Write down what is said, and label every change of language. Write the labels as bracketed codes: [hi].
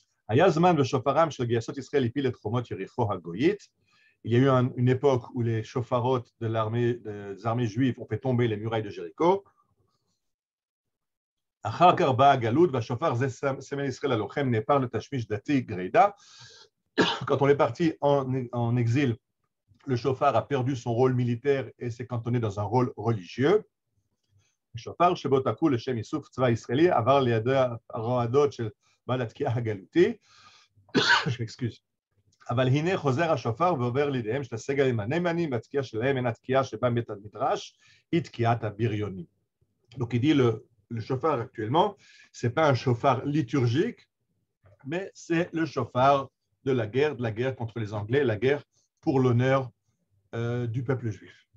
[fr] Il y a eu une époque où les shofarot des armées juives ont fait tomber les murailles de Jéricho. Quand on est parti en exil, le shofar a perdu son rôle militaire et s'est cantonné dans un rôle religieux. Le shofar, [he] שבו תקעו לשם איסוף צבא ישראלי, עבר לידי הרועדות של בעל התקיעה הגלותי. [fr] Je m'excuse. [he] אבל הנה חוזר השופר ועובר לידיהם של הסגלים הנאמנים, והתקיעה שלהם אינה תקיעה שבאה מבית המדרש, היא תקיעת הבריונים. [fr] Donc il dit le shofar actuellement, ce n'est pas un shofar liturgique, mais c'est le shofar de la guerre contre les Anglais, la guerre pour l'honneur du peuple juif.